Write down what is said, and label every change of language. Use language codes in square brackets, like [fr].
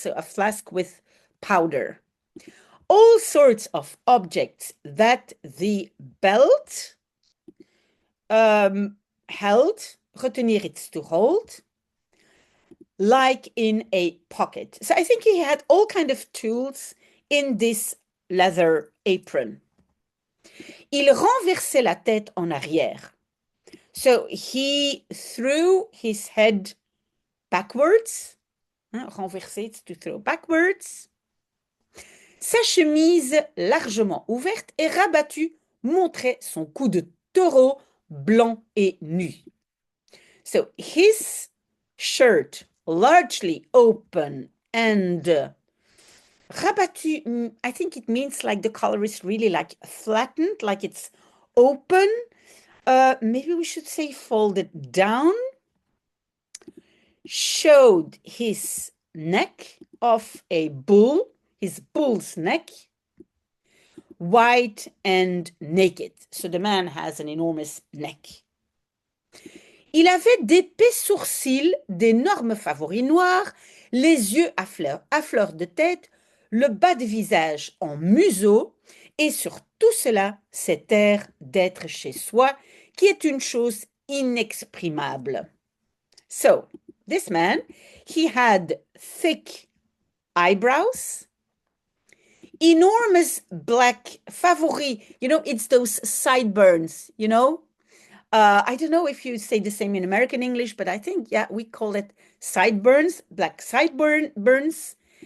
[en] So a flask with powder. All sorts of objects that the belt held, retenir it's to hold, like in a pocket. So I think he had all kind of tools in this leather apron. [fr] Il renversait la tête en arrière. [en] So he threw his head backwards. Renverser, it's to throw backwards. [fr] Sa chemise largement ouverte et rabattue montrait son cou de taureau blanc et nu. [en] So his shirt largely open and rabattu, I think it means like the collar is really like flattened, like it's open. Maybe we should say folded down. Showed his neck of a bull, his bull's neck, white and naked. So the man has an enormous neck. [fr] Il avait d'épais sourcils, d'énormes favoris noirs, les yeux à fleur de tête, le bas de visage en museau, et sur tout cela, cet air d'être chez soi, qui est une chose inexprimable. [en] So, this man, he had thick eyebrows, enormous black favoris, it's those sideburns, I don't know if you say the same in American English, but I think, yeah, we call it sideburns, black sideburns.